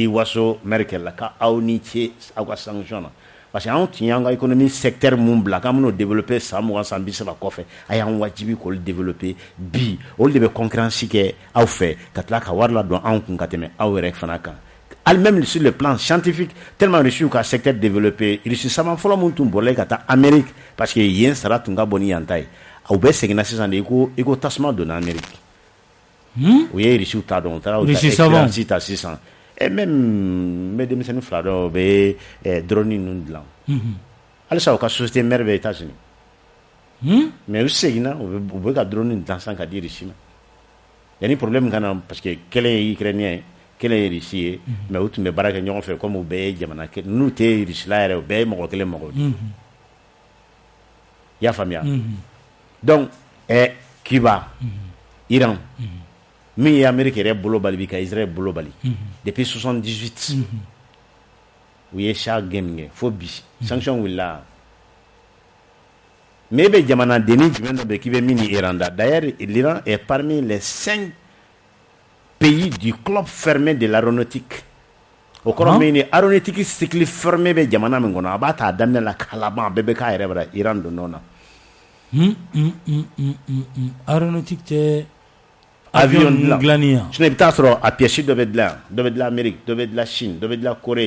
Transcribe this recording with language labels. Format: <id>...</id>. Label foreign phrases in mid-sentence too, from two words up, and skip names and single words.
<bm>waso Merkel la ka aw ni ce aw ka sanction na</bm> <fr>parce que</fr> <bm>anw tun y'an ka</bm> <fr>économie secteur</fr> <bm>mun bila k'an bɛn'o développer san 20 san 30 kɔfɛ a y'an wajibi k'olu développer bi olu de bɛ concurrence kɛ aw fɛ ka tila ka wari ladon anw kun ka tɛmɛ aw yɛrɛ fana kan hali</bm> <fr>même sur le plan scientifique tellement</fr> <bm>Russie ka</bm> <fr>secteur développé</fr> <bm>Russie saman fɔlɔ mun tun bɔrɔla ka taa Amérique</bm> <fr>parce que</fr> <bm>yen sara tun ka bon ni yan ta ye aw bɛɛ seginna sisan de i ko tasuma donna Amérique u ye Russie ta dɔn u taara u ta expérience ta sisan</bm> <fr>et même</fr> <bm>n bɛ denmisɛnnin fila dɔn u bɛ drone ninnu dilan halisa u ka</bm> <fr>société mère</fr> <bm>bɛ États-Unis mais u seginna u bɛ ka drone dilan sisan ka di Russie ma yanni problème ka na</bm> <fr>parce que</fr> <bm>kɛlɛ ye Ukrainien ye kɛlɛ ye Russie ye mais u tun bɛ baara kɛ ɲɔgɔn fɛ comme u bɛɛ ye jamana kelen n'u tɛ Russie la yɛrɛ u bɛɛ ye mɔgɔ kelen mɔgɔ de i y'a faamuya donc Cuba Iran min ye Amérique yɛrɛ bolo bali bi ka Israël bolo bali depuis 78 u ye sa game kɛ fo bi sanction wulila mais e bɛ jamana denni jumɛn dɔ bɛ k'i bɛ min ni Iran da</bm> <fr>d'ailleurs l'Iran est parmi les 5 pays du club fermé de l'aéronautique</fr> <bm>o kɔrɔ min ni</bm> <fr>aéronautique cycle fermé</fr> <bm>bɛ jamana min kɔnɔ a b'a ta daminɛ la k'a laban a bɛɛ bɛ k'a yɛrɛ bara Iran donn'o na aéronautique tɛ avion dilanni yan sinon i bɛ taa sɔrɔ a pièce dɔ bɛ dilan yan dɔ bɛ dilan Amérique dɔ bɛ dilan Chine dɔ bɛ dilan Corée</bm>